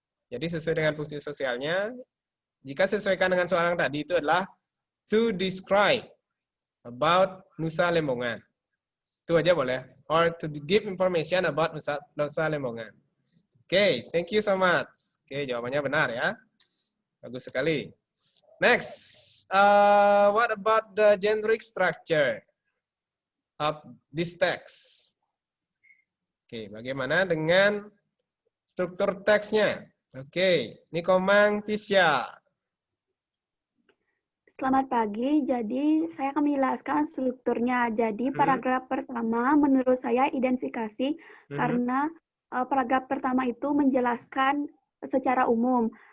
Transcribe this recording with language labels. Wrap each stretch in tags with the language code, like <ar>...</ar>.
<id>Jadi sesuai dengan fungsi sosialnya. Jika sesuaikan dengan soal yang tadi itu adalah</id> <en>to describe about Nusa Lembongan.</en> <id>Itu aja boleh.</id> <en>Or to give information about Nusa Lembongan. Oke, thank you so much.</en> <id>Oke, jawabannya benar ya. Bagus sekali.</id> <en>Next, what about the generic structure of this text?</en> <id>Oke, bagaimana dengan struktur teksnya? Oke, ini Komang Tisya. Selamat pagi, jadi saya akan menjelaskan strukturnya. Jadi paragraf pertama menurut saya identifikasi karena paragraf pertama itu menjelaskan secara umum.</id>